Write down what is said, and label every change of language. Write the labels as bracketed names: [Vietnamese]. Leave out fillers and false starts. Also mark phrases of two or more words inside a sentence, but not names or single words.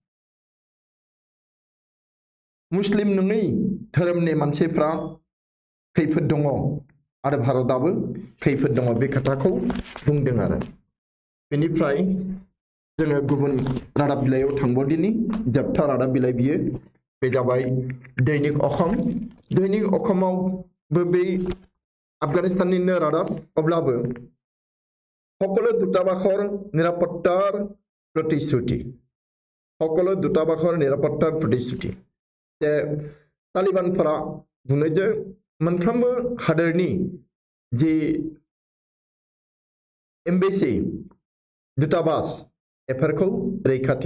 [Bodo] मुस्लिम नङै धोरोमनि मानसिफ्रा खैफोद दङ आरो भारतआबो खैफोद दङ बे खोथाखौ बुंदों आरो बेनिफ्राय जोङो गुबुन रादाब बिलाइयाव थांबावदिनि जोबथा रादाब बिलाइ बियो बे जाबाय दैनिक अखमावबो बे आफगानिस्ताननिनो रादाब अब्लाबो [Assamese] সকলো দূতাবাসৰ নিৰাপত্তাৰ প্ৰতিশ্ৰুতি [Bodo] जे तालिबानफोरा बुङो जे मोनफ्रोमबो हादोरनि जि एम्बेसि दूतावास बेफोरखौ रैखाथि